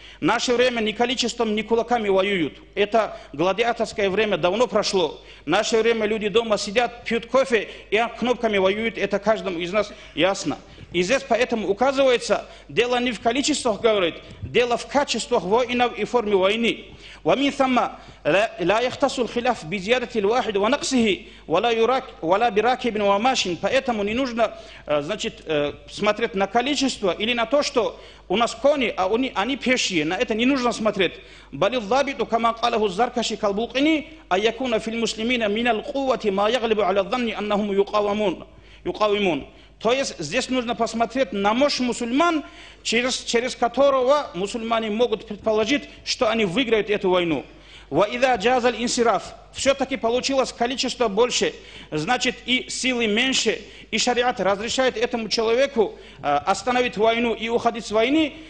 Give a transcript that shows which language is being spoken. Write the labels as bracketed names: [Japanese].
[Russian] В наше время ни количеством, ни кулаками воюют. Это гладиаторское время давно прошло. В наше время люди дома сидят, пьют кофе и кнопками воюют. Это каждому из нас ясно. И здесь поэтому указывается, дело не в количествах, говорит, дело в качествах воинов и форме войны. [Arabic] ومن ثم لا يختص الخلاف بزيادة الواحد ونقصه ولا براكب وماشٍ. [Russian] Поэтому не нужно, значит, смотреть на количество или на то, что у нас кони, а они пешие. На это не нужно смотреть. [Arabic] بل الضابط كما قاله الزركشي كالبلقيني أن يكون في المسلمين من القوة ما يغلب على الظن أنهم يقاومون. [Russian] То есть здесь нужно посмотреть на мощь мусульман, через которого мусульмане могут предположить, что они выиграют эту войну. [Arabic] وَإِذَا جَازَ الْإِنْصِرَافِ. [Russian] Все-таки получилось количество больше, значит и силы меньше, и шариат разрешает этому человеку остановить войну и уходить с войны.